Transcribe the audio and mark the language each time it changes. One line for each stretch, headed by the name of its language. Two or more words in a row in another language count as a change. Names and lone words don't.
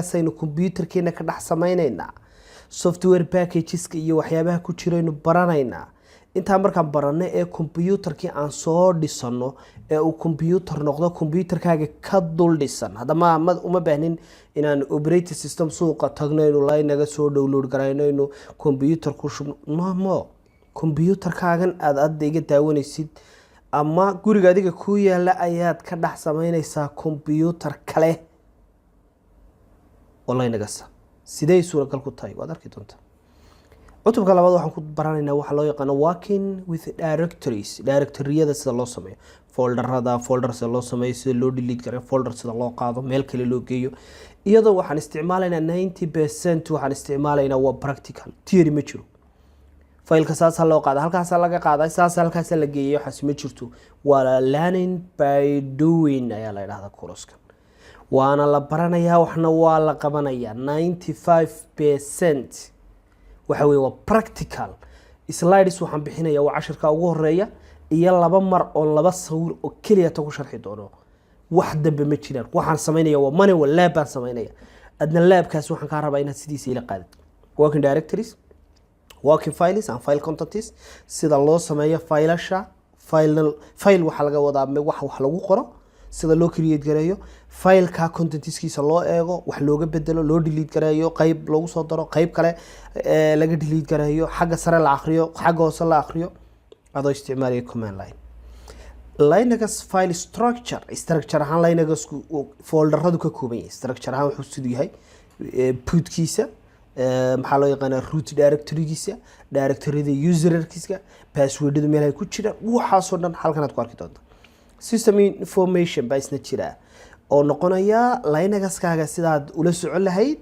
Somali: aynu computerkeena ka dhex sameynaynaa
English: software packages
Somali: iyo waxyaabaha ku jira inuu baranaynaa inta markaan barano ee computerkii aan soo dhisano ee uu computer noqdo computerkaaga ka dul dhisan hadama uma baahnin inaan
English: operating system
Somali: suuqa tagno inuu Linux soo download garayno inuu computer ku shubno computerkaagan aad adiga daawanaysid ama guriga adiga ku yaala ayaad ka dhex sameynaysaa computer kale oo Linux sidee suuragal ku tahay waad arki doontaa cutubka labaad waxaan ku baranaynaa waxa loo yaqaan
English: working with directories-
Somali: yada sida loo sameeyo folders loo sameeyo sida loo delete gareeyo folder sida loo qaado meel kale loo geeyo iyadoo waxaan isticmaalaynaa 90% waxaan isticmaalaynaa waa
English: practical theory
Somali: ma jiro faylka saas loo qaado halkaas laga qaaday saas halkaas la geeyo waxaas ma jirto waa
English: learning by doing
Somali: ayaa la yiraahdaa course-kan waana la baranayaa waxna waa la qabanayaa 95% waxa weey waa
English: practical slides
Somali: waxaan bixinayaa waa casharka ugu horeeya iyo laba mar oo laba sawir oo kaliya ta ku sharxi doono wax dambe ma jiraan waxaan sameeynaya waa
English: manual lab
Somali: baan sameeynaya adna labkaas waxaan ka rabaa inaad sidiisa ila qaadid
English: working directories working files and file contents
Somali: sida loo sameeyo failasha file waxa laga wadaa wax lagu qoro sida loo create gareeyo file-ka contentskiisa loo eego wax looga bedelo loo delete gareeyo qayb lagu soo daro qayb kale laga delete gareeyo xagga sare la akhriyo xagga hoose la akhriyo adoo isticmaalaya
English: command line
Somali: Linux
English: file structure
Somali: ahaan Linux folderadu ka kooban yahay structure ahaan wuxuu sidoo yahay bootkiisa maxaa loo yaqaan
English: root directory-
Somali: giisa directory-da user-kiisa password-da meel ay ku jiraan waxa soo dhan halkan aad ku arki doonto
English: system information
Somali: baa isna jira oo noqonaya Linux-kaaga sidaad ula socon lahayd